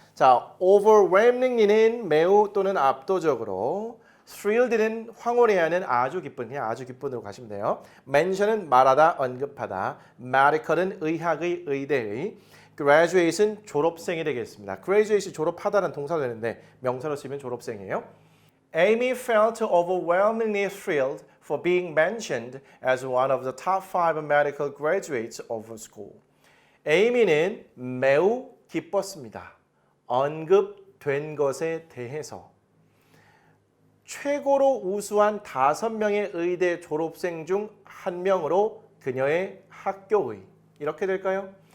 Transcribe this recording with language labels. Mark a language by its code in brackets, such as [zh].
[ko] 자, overwhelmingly는 매우 또는 압도적으로, thrilled는 황홀해하는 아주 기쁜, 그냥 아주 기쁜으로 가시면 돼요. mention은 말하다, 언급하다, medical은 의학의, 의대의, graduate은 졸업생이 되겠습니다. graduate 졸업하다는 동사가 되는데 명사로 쓰면 졸업생이에요. [en] Amy felt overwhelmingly thrilled for being mentioned as one of the top 5 medical graduates of her school. [ko] 에이미는 매우 기뻤습니다. 언급된 것에 대해서 최고로 우수한 5명의 의대 졸업생 중 1명으로 그녀의 학교의 이렇게 될까요?